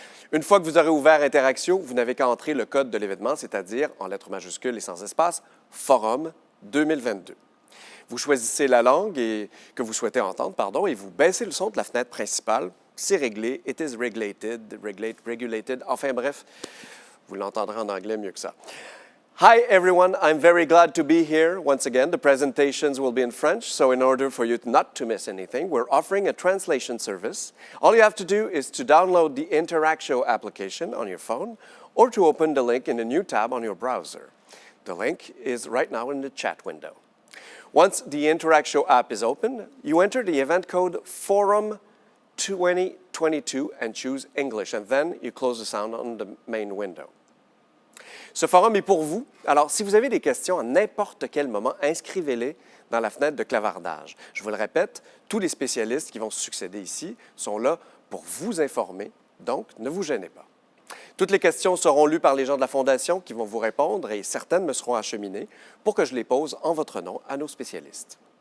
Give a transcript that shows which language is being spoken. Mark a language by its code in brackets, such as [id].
[fr] Une fois que vous aurez ouvert Interaxio, vous n'avez qu'à entrer le code de l'événement, c'est-à-dire, en lettres majuscules et sans espace, Forum 2022. Vous choisissez la langue que vous souhaitez entendre, et vous baissez le son de la fenêtre principale. C'est réglé, [en] it is regulated, [fr] enfin bref, vous l'entendrez en anglais mieux que ça. [en] Hi everyone, I'm very glad to be here once again. The presentations will be in French, so in order for you not to miss anything, we're offering a translation service. All you have to do is to download the Interaxio application on your phone or to open the link in a new tab on your browser. The link is right now in the chat window. Once the Interaxio app is open, you enter the event code Forum 2022 and choose English, and then you close the sound on the main window. [fr] Ce forum est pour vous. Alors, si vous avez des questions à n'importe quel moment, inscrivez-les dans la fenêtre de clavardage. Je vous le répète, tous les spécialistes qui vont se succéder ici sont là pour vous informer, donc ne vous gênez pas. Toutes les questions seront lues par les gens de la Fondation qui vont vous répondre et certaines me seront acheminées pour que je les pose en votre nom à nos spécialistes.